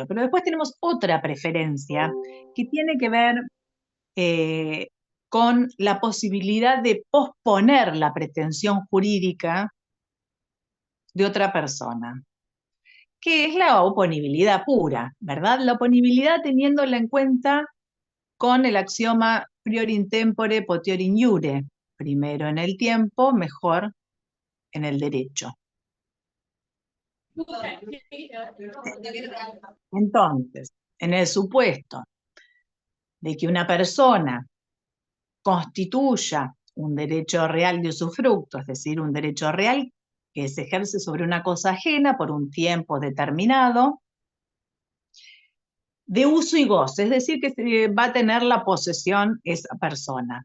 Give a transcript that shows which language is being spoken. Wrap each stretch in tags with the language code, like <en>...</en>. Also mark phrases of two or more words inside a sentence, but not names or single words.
<es>Pero después tenemos otra preferencia que tiene que ver con la posibilidad de posponer la pretensión jurídica de otra persona, que es la oponibilidad pura, ¿verdad? La oponibilidad teniéndola en cuenta con el axioma</es> <la>prior in tempore potior in iure,</la> <es>primero en el tiempo, mejor en el derecho. Entonces, en el supuesto de que una persona constituya un derecho real de usufructo, es decir, un derecho real que se ejerce sobre una cosa ajena por un tiempo determinado, de uso y goce, es decir, que va a tener la posesión esa persona.</es>